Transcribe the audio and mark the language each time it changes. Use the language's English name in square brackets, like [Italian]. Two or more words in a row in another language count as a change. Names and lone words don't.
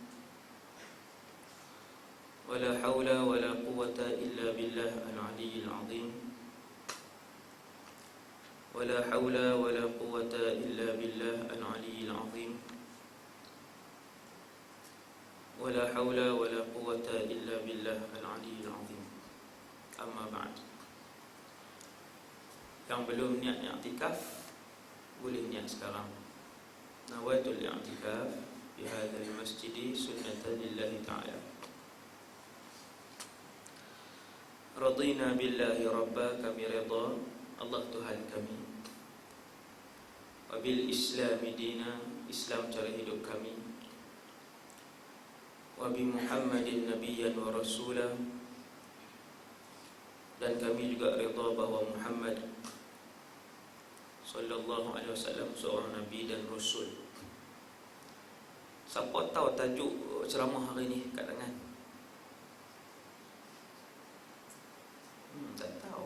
[Arabic] ولا حول ولا قوة إلا بالله العلي العظيم. ولا حول ولا قوة إلا بالله العلي العظيم. ولا حول ولا قوة إلا بالله العلي العظيم. أما بعد. [Malay] Yang belum niat i'tikaf boleh niat sekarang. [Arabic] نويت الاعتكاف في هذا المسجد سنة لله تعالى. رضينا بالله ربا, [Malay] kami redha Allah Tuhan kami. [Arabic] وبالإسلام دينا, [Malay] Islam cara hidup kami. [Arabic] وبمحمد نبيا ورسوله, [Malay] dan kami juga redha bahawa Muhammad [Arabic] صلى الله عليه وسلم [Malay] seorang nabi dan rasul. Siapa tahu tajuk ceramah hari ni kat tangan? Tak tahu.